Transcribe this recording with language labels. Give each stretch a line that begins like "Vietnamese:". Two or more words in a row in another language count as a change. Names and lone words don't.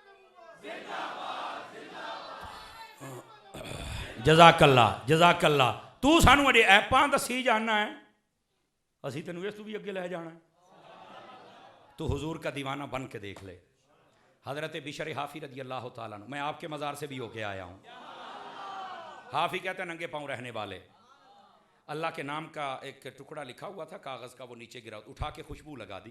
Arabic: جزاک اللہ, جزاک اللہ.
Punjabi: ਤੂੰ ਸਾਨੂੰ ਅਜੇ ਐਪਾਂ ਦੱਸੀ ਜਾਣਾ ਹੈ, ਅਸੀਂ ਤੈਨੂੰ ਇਸ ਤੋਂ ਵੀ ਅੱਗੇ ਲੈ ਜਾਣਾ ਹੈ।
Urdu: تو حضور کا دیوانہ بن کے دیکھ لے. حضرت بشر حافی
Arabic: رضی اللہ تعالیٰ عنہ،
Urdu: میں آپ کے مزار سے بھی ہو کے آیا ہوں. حافی کہتے ہیں ننگے پاؤں رہنے والے. اللہ کے نام کا ایک ٹکڑا لکھا ہوا تھا کاغذ کا، وہ نیچے گرا، اٹھا کے خوشبو لگا دی.